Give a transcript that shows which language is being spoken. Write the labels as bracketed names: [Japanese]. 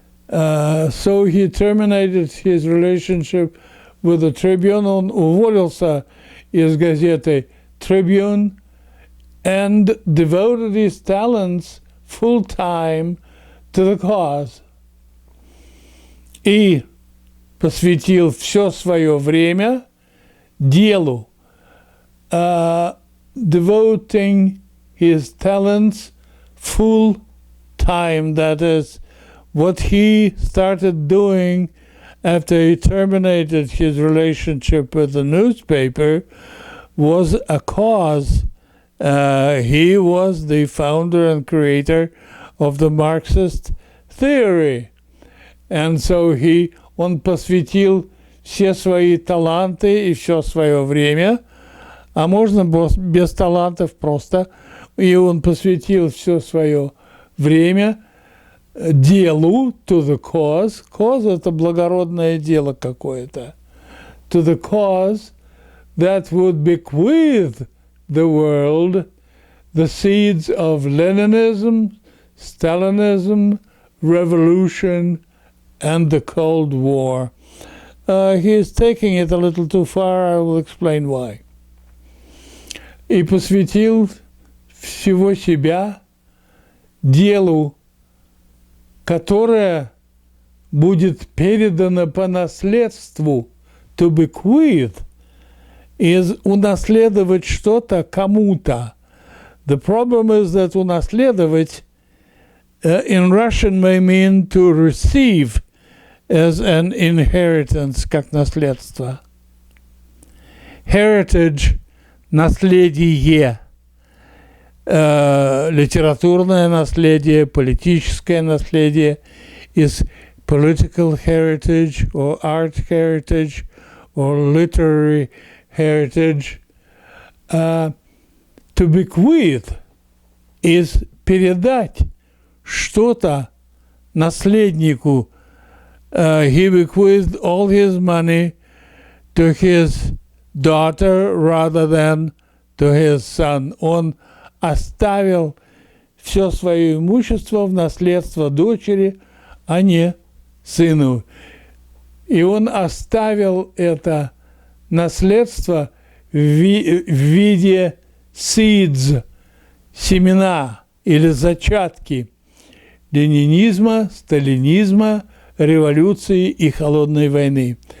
[English] So he terminated his relationship with the Tribune. [Russian] Он уволился из газеты [English] Tribune and devoted his talents full time to the cause. [Russian] И посвятил все свое время делу, [English] devoting his talents full time. That is what he started doing after he terminated his relationship with the newspaper was a cause. He was the founder and creator of the Marxist theory. And so [Russian] он посвятил все свои таланты и все свое время, а можно без талантов просто, и он посвятил все свое время делу, [English] to the cause. [Russian] Cause – это благородное дело какое-то. [English] To the cause that would bequeath the world the seeds of Leninism, Stalinism, revolution, and the Cold War. He is taking it a little too far. I will explain why. [Russian] И посвятил всего себя делу, которое будет передано по наследству, [English] to bequeath, is [Russian] унаследовать что-то кому-то. [English] The problem is that [Russian] унаследовать [English] in Russian may mean to receive as an inheritance, [Russian] как наследство. [English] Heritage – наследие. [Russian] Литературное наследие, политическое наследие [English] is political heritage or art heritage or literary heritage. To bequeath is [Russian] передать что-то наследнику. [English] He bequeathed all his money to his daughter rather than to his son. [Russian] Он оставил все свое имущество в наследство дочери, а не сыну. И он оставил это наследство в виде seeds, семена или зачатки ленинизма, сталинизма, революции и холодной войны.